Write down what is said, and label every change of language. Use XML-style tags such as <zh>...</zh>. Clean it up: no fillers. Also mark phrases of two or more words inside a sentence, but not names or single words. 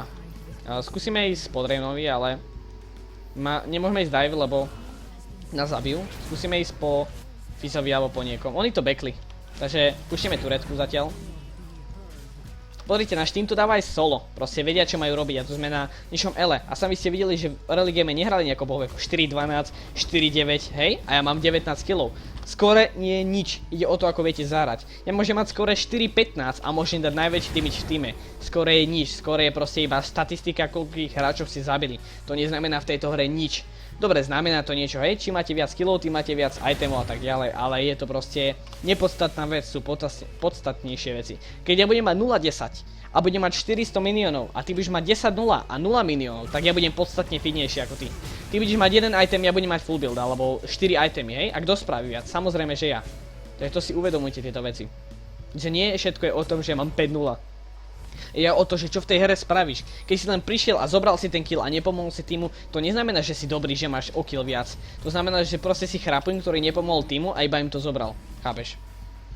<sk>Skúsime ísť po Dravenovi, ale nemôžeme ísť dive, lebo nás zabijú. Skúsime ísť po Fizzovi alebo po niekom. Oni to backli, takže púštime turetku zatiaľ. Pozrite, náš tým to dáva aj solo, proste vedia čo majú robiť a tu sme na ničom ele. A sami ste videli, že v</sk> <en>early game</en> <sk>nehrali nejako bohové, 4-12, 4-9, hej? A ja mám 19 kg. Skore nie je nič, ide o to ako viete zahrať. Ja môžem mať skore 4-15 a môžem dať najväčší damage v týme. Skore je nič, skore je proste iba statistika, koľkých hráčov ste zabili. To neznamená v tejto hre nič. Dobre, znamená to niečo, hej, či máte viac killov, tým máte viac itemov a tak ďalej, ale je to proste nepodstatná vec, sú podstatnejšie veci. Keď ja budem mať 0-10 a budem mať 400 miliónov a ty budeš mať 10-0 a 0 miliónov, tak ja budem podstatne fitnejší ako ty. Ty budeš mať jeden item, ja budem mať</sk> <en>full build,</en> <sk>alebo 4 itemy, hej, a kto spraví viac? Samozrejme, že ja. Takže to si uvedomujte tieto veci. Že nie všetko je o tom, že mám 5-0. Je o to, že čo v tej hre spravíš. Keď si len prišiel a zobral si ten kill a nepomohol si týmu, to neznamená, že si dobrý, že máš o kill viac. To znamená, že proste si chrapuň, ktorý nepomohol týmu a iba im to zobral.</sk>